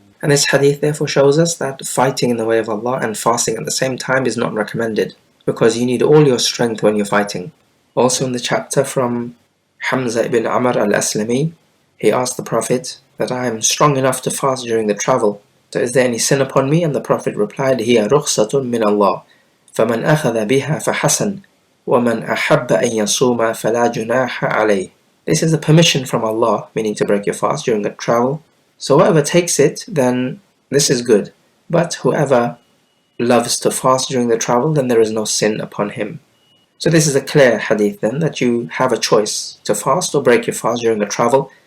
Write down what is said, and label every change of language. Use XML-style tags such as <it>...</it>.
<en>And this hadith therefore shows us that fighting in the way of Allah and fasting at the same time is not recommended, because you need all your strength when you're fighting. Also in the chapter from Hamza ibn Amr al-Aslami, he asked the Prophet that I am strong enough to fast during the travel, so is there any sin upon me? And the Prophet replied,</en> <ar>هي رخصة من الله فمن أخذ بها فحسن وَمَنْ أَحَبَّ أَنْ يَصُومَ فَلَا جُنَاحَ عَلَيْهِ.</ar> <en>This is a permission from Allah, meaning to break your fast during a travel. So whoever takes it, then this is good. But whoever loves to fast during the travel, then there is no sin upon him. So this is a clear hadith then, that you have a choice to fast or break your fast during a travel.</en>